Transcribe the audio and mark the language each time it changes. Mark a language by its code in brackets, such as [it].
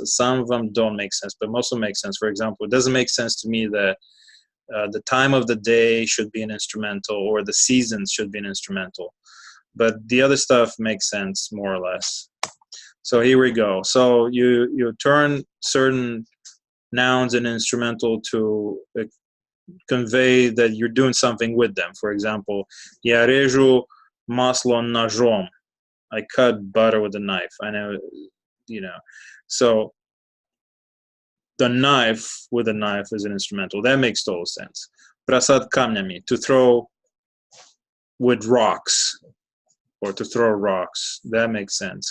[en] Some of them don't make sense, but most of them make sense. For example, it doesn't make sense to me that the time of the day should be an instrumental, or the seasons should be an instrumental. But the other stuff makes sense, more or less. So here we go. So you turn certain nouns in instrumental to convey that you're doing something with them. For example, [ru] я режу масло ножом. [en] I cut butter with a knife. I know, So the knife with a knife is an instrumental. That makes total sense. [ru] Бросать камнями, [en] to throw with rocks, or to throw rocks. That makes sense.